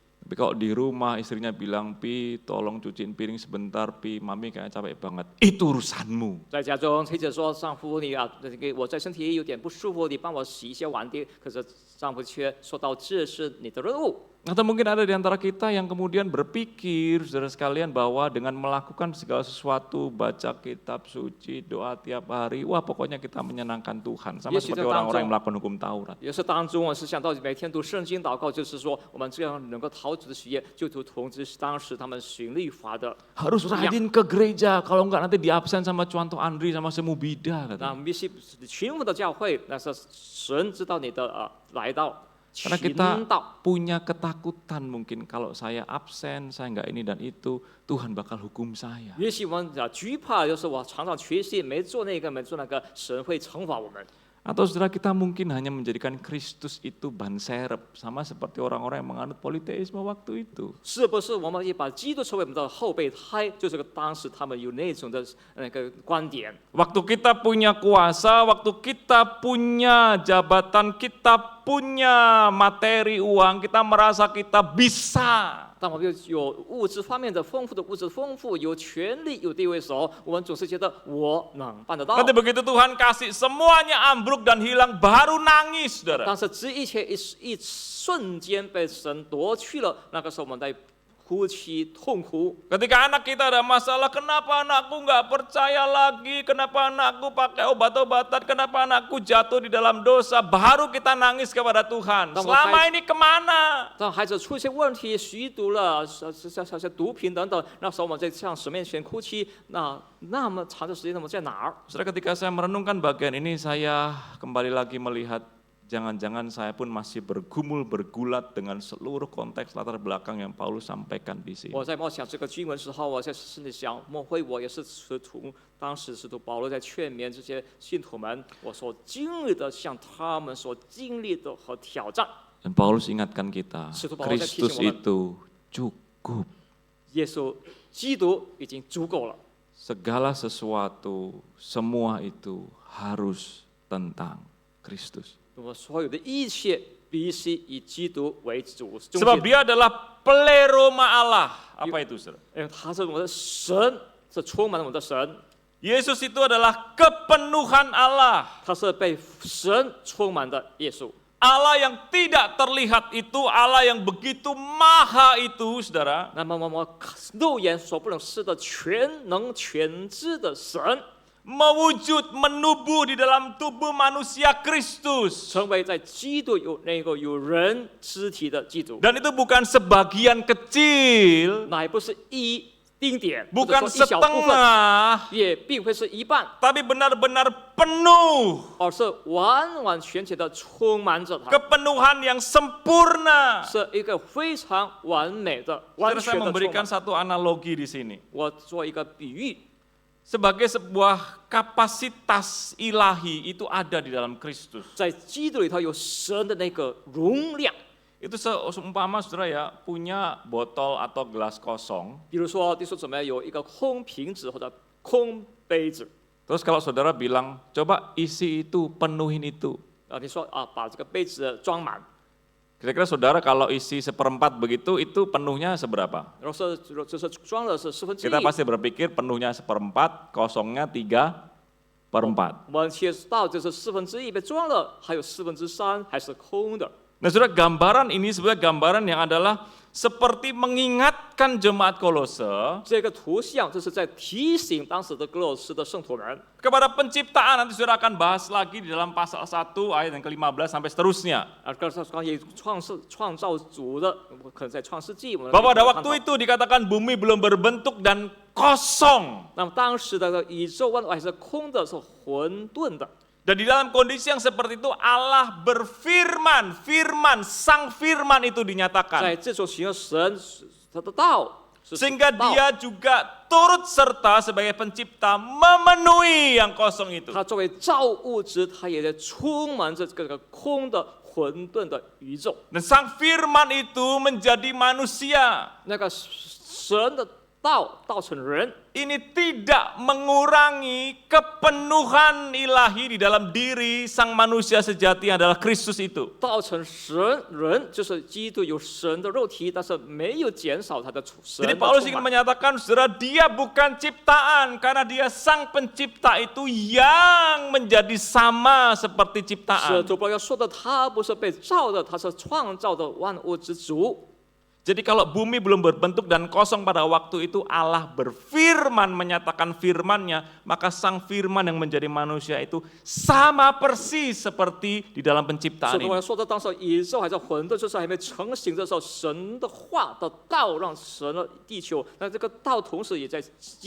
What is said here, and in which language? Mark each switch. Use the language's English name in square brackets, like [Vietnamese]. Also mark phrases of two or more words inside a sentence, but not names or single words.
[Indonesian] Tapi kalau di rumah istrinya bilang, Pi tolong cuciin piring sebentar, Pi mami kayaknya capek banget. Itu urusanmu. [Chinese] 在家中，妻子说：“丈夫，我在身体有点不舒服，你帮我洗一些碗碟。” 可是丈夫却说到：“这是你的任务。” [Indonesian] Atau mungkin ada di antara kita yang kemudian berpikir, saudara sekalian, bahwa dengan melakukan segala sesuatu, baca kitab suci, doa tiap hari, wah pokoknya kita menyenangkan Tuhan. Sama seperti orang-orang yang melakukan hukum Taurat. [Chinese] 也是当中，我是想到每天读圣经祷告，就是说我们这样能够讨主的喜悦，就如同当时他们循律法的。 [Indonesian] Harus rajin ke gereja, kalau enggak nanti diabsen sama Cuanto Andri sama Semu Bida. [Chinese] 那必须勤奋的教会，那是神知道你的来到。 [Indonesian] Karena kita punya ketakutan mungkin kalau saya absen, saya enggak ini dan itu, Tuhan bakal hukum saya. [Chinese] 也许我们惧怕，就是我常常缺席，没做那个，没做那个，神会惩罚我们。 [Indonesian] Atau saudara kita mungkin hanya menjadikan Kristus itu ban serep, sama seperti orang-orang yang menganut politeisme waktu itu. [Chinese] 是不是我们也把基督成为我们的后备胎？就是当时他们有那种的那个观点。 [Indonesian] Waktu kita punya kuasa, waktu kita punya jabatan, kita punya materi uang, kita merasa kita bisa. [Chinese] 当我们有物质方面的丰富的物质丰富，有权力有地位的时候，我们总是觉得我能办得到。 [Indonesian] Nanti begitu Tuhan kasih semuanya ambruk dan hilang, baru nangis, saudara. [Chinese] 但是这一切一瞬间被神夺去了，那个时候我们在哭泣痛哭。 [Indonesian] Ketika anak kita ada masalah, kenapa anakku nggak percaya lagi, kenapa anakku pakai obat-obatan, kenapa anakku jatuh di dalam dosa, baru kita nangis kepada Tuhan. Selama ini kemana? [Chinese] 当孩子出现问题，吸毒了，毒品等等，那时候我们在向神面前哭泣，那么长的时间，我们在哪儿？ [Indonesian] Saudara, ketika saya merenungkan bagian ini, saya kembali lagi melihat jangan-jangan saya pun masih bergumul bergulat dengan seluruh konteks latar belakang yang Paulus sampaikan di sini. [Chinese] 我在默想这个经文时候，我在心里想，莫非我也是使徒？当时使徒保罗在劝勉这些信徒们，我所经历的，像他们所经历的和挑战。 [Indonesian] Dan Paulus ingatkan kita, [Chinese] 使徒保罗在提醒 [Indonesian] Kristus [Chinese] 我们， [Indonesian] itu cukup. [Chinese] 耶稣基督已经足够了。 [Indonesian] Segala sesuatu, semua itu harus tentang Kristus. [Chinese] 我们所有的一切必须以基督为主。 [Indonesian] Sebab dia adalah pleroma Allah. Apa itu, saudara? [Chinese] 因为他是我们的神，是充满了我们的神， [Indonesian] Yesus itu adalah kepenuhan Allah. [Chinese] 他是被神充满的耶稣。 [Indonesian] Allah yang tidak terlihat itu, Allah yang begitu maha itu, saudara. [Chinese] 那么我们肉眼所不能视的全能全知的神， [Indonesian] Mewujud menubuh di dalam tubuh manusia Kristus. [Chinese] 成为在基督有人肢体的基督， [Indonesian] Dan itu bukan sebagian kecil, [Chinese] 乃不是一丁点，或者 [Indonesian] bukan [Chinese] 说一小部分， [Indonesian] setengah, [Chinese] 也并非是一半， [Indonesian] tapi benar-benar penuh. [Chinese] 而是完完全全的充满着他， [Indonesian] Kepenuhan yang sempurna. [Chinese] 是一个非常完美的、完 [Indonesian] Saudara, [Chinese] 全 [Indonesian] saya [Chinese] 的充 [Indonesian] memberikan [Chinese] 满。 [Indonesian] satu analogi di sini. [Chinese] 我做一个比喻， [Indonesian] Sebagai sebuah kapasitas ilahi itu ada di dalam Kristus. [Chinese] 在基督里头有神的那个容量。 [Indonesian] Itu seumpama saudara ya punya botol atau gelas kosong. [Chinese] 比如说，弟兄姊妹有一个空瓶子或者空杯子， [Indonesian] Terus kalau saudara bilang, coba isi itu, penuhin itu. [Chinese] 你说把这个杯子装满， [Indonesian] Kira-kira saudara kalau isi 1/4 begitu, itu penuhnya seberapa? [Chinese] 然后就是装了是1/4。 [Indonesian] Kita pasti berpikir penuhnya 1/4, kosongnya 3/4. [Chinese] 我们切到就是1/4被装了，还有3/3还是空的。 [Indonesian] Nah saudara, gambaran ini sebenarnya gambaran yang adalah seperti mengingatkan jemaat Kolose [Chinese] 这个图像这是在提醒当时的哥罗斯的圣徒们， [Indonesian] kepada penciptaan. Nanti saudara akan bahas lagi di dalam pasal 1 ayat yang ke-15 sampai seterusnya. [Chinese] 关于创造主的，可能在创世纪我们 [Indonesian] Bahwa pada [Chinese] 看到 [Indonesian] waktu itu dikatakan bumi belum berbentuk dan kosong. [Chinese] 那么当时的宇宙万物还是空的，是混沌的。 [Indonesian] Dan di dalam kondisi yang seperti itu Allah berfirman, sang firman itu [Chinese] 在 [Indonesian] dinyatakan. [Chinese] 这种形容神他的道，是 [Indonesian] Sehingga [Chinese] 道 [Indonesian] dia juga turut serta sebagai pencipta memenuhi yang kosong itu. [Chinese] 他作为造物之，他也在充满着这个空的混沌的宇宙。 [Indonesian] Dan sang firman itu menjadi manusia. [Chinese] 那个神的道道成人。 [Indonesian] ini tidak mengurangi kepenuhan ilahi di dalam diri sang manusia sejati yang adalah Kristus itu. [Chinese] 道成神人就是基督有神的肉体，但是没有减少他的神 [Indonesian] Jadi [Chinese] 的 [Indonesian] Paulus [Chinese] 充 [Indonesian] ingin [Chinese] 满。 [Indonesian] menyatakan, saudara, dia bukan ciptaan karena dia sang pencipta itu yang menjadi sama seperti [Chinese] 使 [Indonesian] ciptaan. [Chinese] 徒保罗说的，他不是被造的，他是创造的万物之主。 [Indonesian] Jadi kalau bumi belum berbentuk dan kosong pada waktu itu Allah berfirman menyatakan firman-Nya, maka sang firman yang menjadi manusia itu sama persis seperti di dalam [Chinese] 使 [Indonesian] penciptaan [Chinese] 徒保 [Indonesian] ini. [Chinese] 罗说的，当时宇宙还在混沌，就是还没成型的时候，神的话的道让神的地球，那这个道同时也在基督